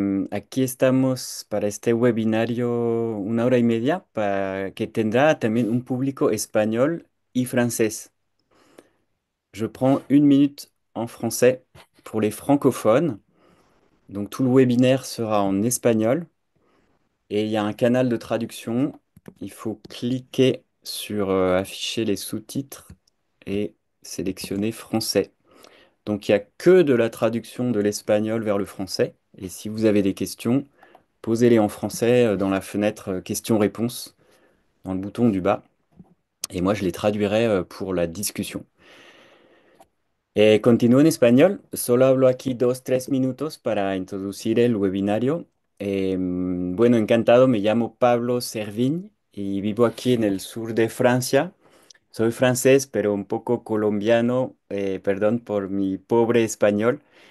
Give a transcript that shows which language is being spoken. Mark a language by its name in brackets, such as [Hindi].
[Spanish] Aquí estamos para este webinario 1 hora y media que tendrá también un público español y francés. [French] Je prends 1 minute en français pour les francophones. Donc tout le webinaire sera en espagnol et il y a un canal de traduction. Il faut cliquer sur afficher les sous-titres et sélectionner français. Donc il n'y a que de la traduction de l'espagnol vers le français. Et si vous avez des questions, posez-les en français dans la fenêtre questions-réponses, dans le bouton du bas. Et moi, je les traduirai pour la discussion. [Spanish] Continúo en español. Solo hablo aquí 2, 3 minutos para introducir el webinario. Bueno, encantado. Me llamo Pablo Servín y vivo aquí en el sur de Francia. Soy francés, pero un poco colombiano, perdón por mi pobre español.